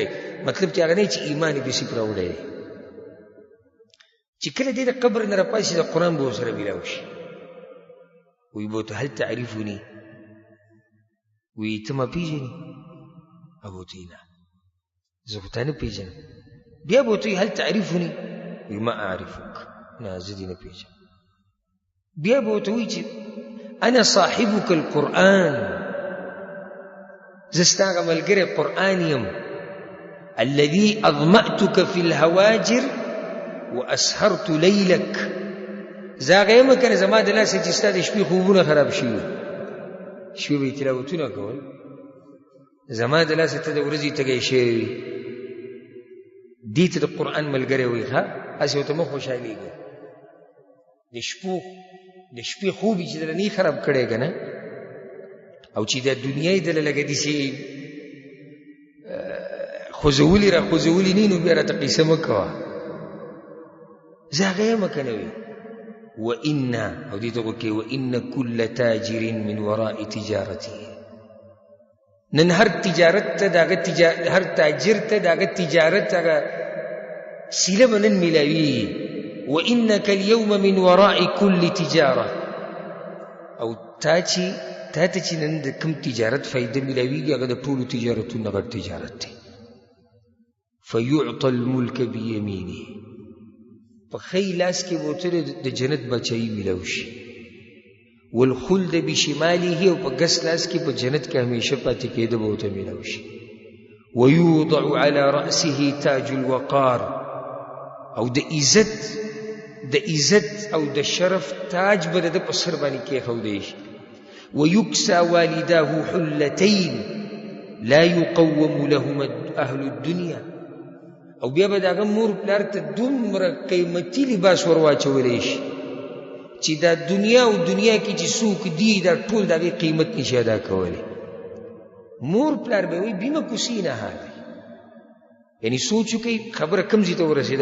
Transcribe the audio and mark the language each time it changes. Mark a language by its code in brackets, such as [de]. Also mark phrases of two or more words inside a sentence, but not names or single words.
[ps] مطلب چې هغه نه چې ایمان یې پې صرف راوړی دی. چې کله دې د قبر نه راپاسي د قرآن به ورسره میلاو شي، وی به ورته [ar] هل تعرفوني، [ps] وی ته ما پېژنې؟ هغه ورته وایي نه زه خو تا نه پېژنم. بیا به ورته وایي [ar] هل تعرفوني، [ps] وی [ar] ما اعرفک، [ps] نه زه دې نه پېژنم. بیا به ورته وایي چې [ar] انا صاحبك القرآن، [ps] زه ستا هغه ملګری قرآن یم، [ar] الذي اظمأتك في الهواجر واسهرت لیلک، [ps] زه هغه یم که نه زما د لاسه چې ستا د شپې خوبونه خراب شوي، شپې به یې تلاوتونه کول، زما د لاسه ته د ورځې تږی شوی وي. دې ته د قرآن ملګری وایي. ښه هسې ورته مه خوشحالېږه، د شپې خوب یې چې دله نه خراب کړی که نه، او چې د دنیا یې دله لږه داسې خوځولي را خوځولي نه، نو بیا راته قیسه مه کوه، زه هغه یم که نه وي. [ar] وإن [ps] او دې ته وکړئ [ar] وإن كل تاجر من وراء تجارته، [ps] نن هر تجارت ته داغه هر تاجر ته داغه تجارت هغه سیله به نن میلاوي. [ar] وإنك اليوم من وراء كل تجارة، [ps] او تا ته چې نن د کوم تجارت فایده میلاویږي هغه د ټولو تجارتونو غټ تجارت دی. [ar] فيعطى الملك بيمينه، [ps] په ښی لاس کې به ورته د جنت بچایي میلاو شي، [ar] والخلد بشماله، [ps] او په ګس لاس کې په جنت کې همیشه پاتې کېده به ورته میلاو شي. [ar] ويوضع على رأسه تاج الوقار، [ps] او د عزت او د شرف تاج به د په سر باندې کېښودی شي. [ar] ويكسى والداه حلتين لا يقوم لهما اهل الدنيا، [ps] او بیا به د هغه مور پلار ته دومره قیمتي لباس ور واچولی شي چې دا دنیا او دنیا کې چې څوک دي دا ټول د هغې قیمت نشي ادا کولی. مور پلار به وایي [ar] بیمه کوسی نه هذا، [ps] یعنی سوچ وکړئ خبره کوم ځای ته ورسېده.